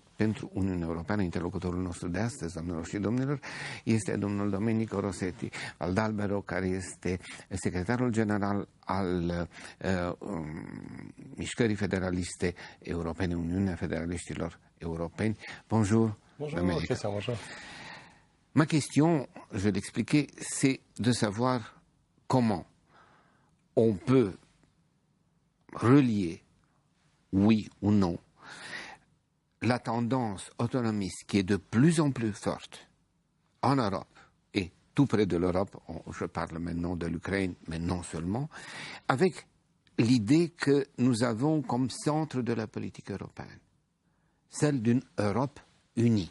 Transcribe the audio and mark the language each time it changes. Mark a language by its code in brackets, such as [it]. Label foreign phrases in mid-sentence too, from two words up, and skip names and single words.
[ro] pentru Uniunea Europeană. Interlocutorul nostru de astăzi, doamnelor și domnilor, este domnul Domenico Rossetti Valdalbero, care este secretarul general al Mișcării Federaliste Europene, Uniunea Federaliștilor Europeni. [fr] Bonjour. Bonjour, Christian, bonjour. Ma question, je vais l'expliquer, c'est de savoir comment on peut relier, oui ou non, la tendance autonomiste qui est de plus en plus forte en Europe, et tout près de l'Europe, je parle maintenant de l'Ukraine, mais non seulement, avec l'idée que nous avons comme centre de la politique européenne, celle d'une Europe unie.